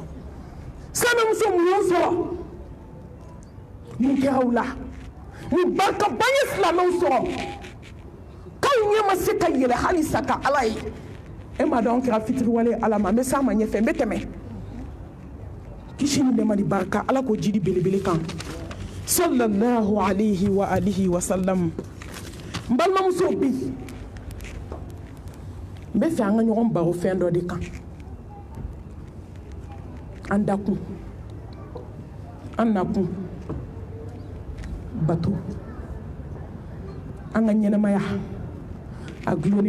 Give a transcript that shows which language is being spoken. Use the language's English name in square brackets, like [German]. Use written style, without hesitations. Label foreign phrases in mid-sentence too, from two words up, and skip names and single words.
[Bambara] sanamuso mun y'o sɔrɔ mun kɛra u la mun barikaba ye silamɛw sɔrɔ k'aw ɲɛ ma se ka yɛlɛ hali sa ka ala ye e m'a dɔn an kɛra fitiriwale ala ma n bɛ s'a ma ɲɛfɛ n bɛ tɛmɛ kisi ni nɛɛma ni barika ala k'o jidi belebele kan [Arabic] صلى الله عليه وآله وسلم [Bambara] n balimamusow bi n bɛ fɛ an ka ɲɔgɔn baro fɛn dɔ de kan an dakun an nakun bato an ka ɲɛnamaya a gulonnen